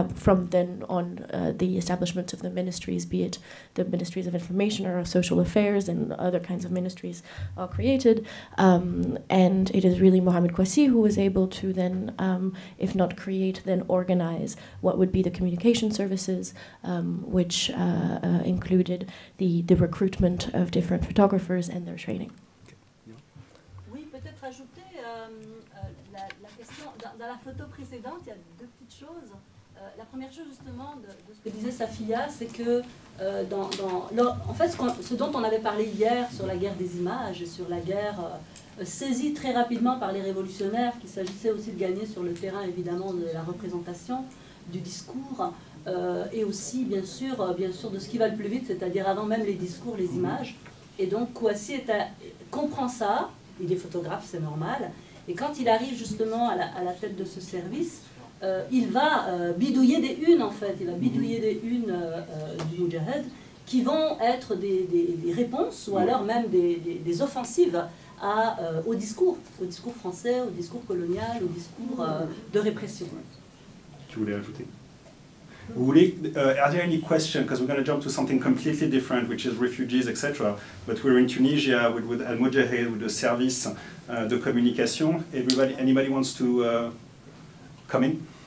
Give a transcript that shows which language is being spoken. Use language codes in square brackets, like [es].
[en] From then on, the establishment of the ministries, be it the ministries of information or of social affairs and other kinds of ministries, are created. And it is really Mohamed Kouassi who was able to then, if not create, then organize what would be the communication services, which included the recruitment of different photographers and their training. [fr] Oui, peut-être ajouter la question, dans la photo précédente, il y a deux petites choses. La première chose justement de ce que disait Safia, c'est que en fait ce dont on avait parlé hier sur la guerre des images et sur la guerre saisie très rapidement par les révolutionnaires, qu'il s'agissait aussi de gagner sur le terrain évidemment de la représentation, du discours, et aussi bien sûr de ce qui va le plus vite, c'est-à-dire avant même les discours, les images. Et donc Kouassi comprend ça, il est photographe, c'est normal. Et quand il arrive justement à la tête de ce service, il va bidouiller des unes en fait, il va bidouiller des unes du Moudjahid qui vont être des réponses ou alors même des offensives au discours français, au discours colonial, au discours de répression. Tu voulais ajouter? [en] Are there any questions? Because we're going to jump to something completely different, which is refugees, etc. But we're in Tunisia with Al Mujahid, with the service de communication. Anybody wants to come in?